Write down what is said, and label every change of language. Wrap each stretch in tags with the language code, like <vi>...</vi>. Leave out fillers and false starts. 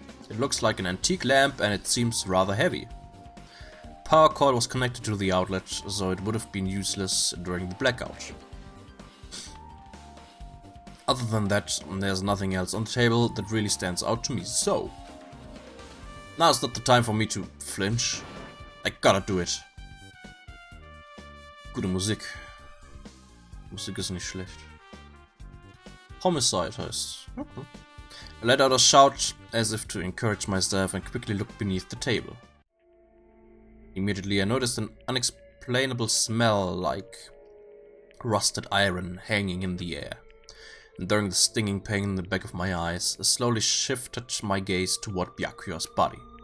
<en>It looks like an antique lamp and it seems rather heavy. Power cord was connected to the outlet, so it would have been useless during the blackout. Other than that, there's nothing else on the table that really stands out to me, so... Now's not the time for me to flinch. I gotta do it.</en> <de>Gute Musik. Musik ist nicht schlecht. Homicide heißt. Okay.</de> <en>I let out a shout as if to encourage myself and quickly looked beneath the table. Immediately I noticed an unexplainable smell like rusted iron hanging in the air. And during the stinging pain in the back of my eyes, I slowly shifted my gaze toward Byakuya's body.</en>